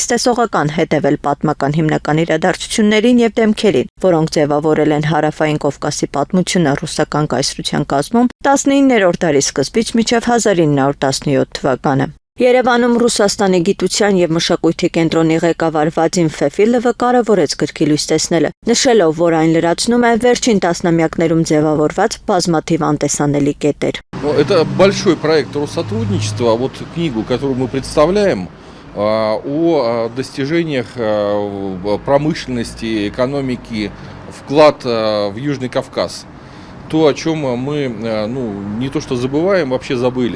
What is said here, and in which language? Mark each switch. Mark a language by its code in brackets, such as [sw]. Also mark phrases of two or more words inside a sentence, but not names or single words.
[hy] տեսողական հետևել պատմական հիմնական իրադարձություններին եւ դեմքերին, որոնք ձևավորել են Հարավային Կովկասի պատմությունը ռուսական կայսրության կազմում 19-րդ դարի սկզբից մինչև 1917 թվականը։ Երևանում Ռուսաստանի գիտության եւ մշակույթի կենտրոնի ղեկավար Վադիմ Ֆեֆիլովը կարևորեց գրքի լույս տեսնելը, նշելով, որ այն լրացնում է վերջին տասնամյակներում ձևավորված բազմաթիվ անտեսանելի կետեր։ [ru] Это большой проект Россотрудничества. Вот книгу, которую мы представляем, о достижениях промышленности, экономики, вклад в Южный Кавказ. То, о чем мы не то что забываем, вообще забыли.